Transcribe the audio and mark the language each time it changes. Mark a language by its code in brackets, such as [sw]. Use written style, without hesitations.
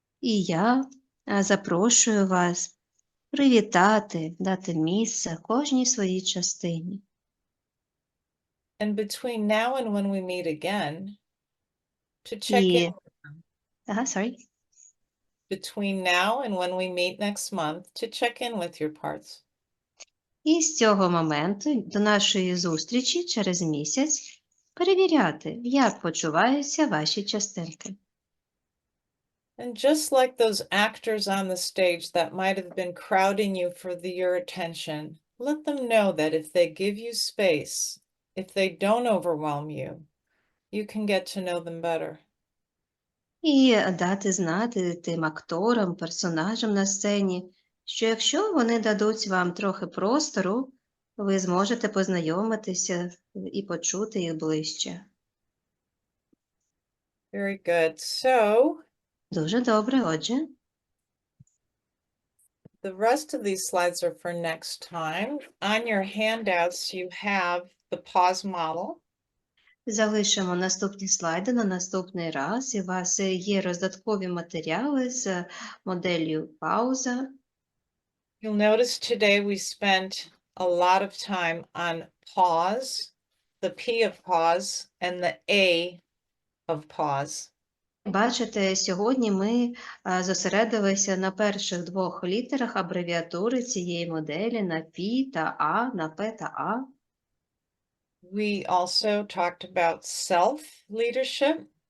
[uk] І я запрошую вас привітати, дати місце кожній своїй частині. [en] And between now and when we meet again, to check in. Sorry. Between now and when we meet next month, to check in with your parts. [uk] І з цього моменту до нашої зустрічі через місяць перевіряти, як почуваються ваші частинки. [en] And just like those actors on the stage that might have been crowding you for your attention, let them know that if they give you space, if they don't overwhelm you, you can get to know them better. [uk] І дати знати тим акторам, персонажам на сцені, що якщо вони дадуть вам трохи простору, ви зможете познайомитися і почути їх ближче. [en] Very good. So, [uk] Дуже добре, отже. [en] the rest of these slides are for next time. On your handouts, you have the pause model. [uk] Залишимо наступні слайди на наступний раз. І у вас є роздаткові матеріали з моделлю пауза. [en] You'll notice today we spent a lot of time on pause, the P of pause and the A of pause. [uk] Бачите, сьогодні ми зосередилися на перших двох літерах абревіатури цієї моделі на P та A, на P та A. [en] We also talked about self-leadership.